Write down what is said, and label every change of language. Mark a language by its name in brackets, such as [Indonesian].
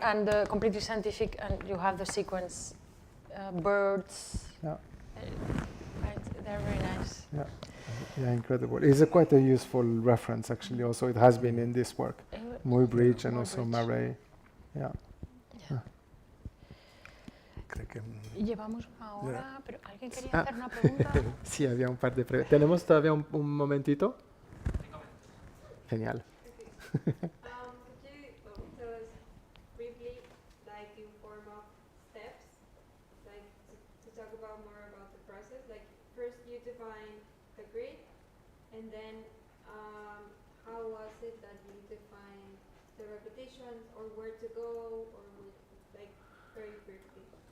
[English] And completely scientific, and you have the sequence, birds. Yeah. They're very nice. Yeah. Yeah, incredible. It's quite a useful reference, actually. Also, it has been in this work. Muybridge and also Marais. Yeah. [Spanish] Llevamos una hora, pero ¿alguien quería hacer una pregunta? Sí, había un par de preguntas. ¿Tenemos todavía un momentito? Genial. [English] Could you tell us briefly, like in form of steps, like to talk about more about the process? Like first you define the grid, and then how was it that you defined the repetitions, or where to go, or like very briefly?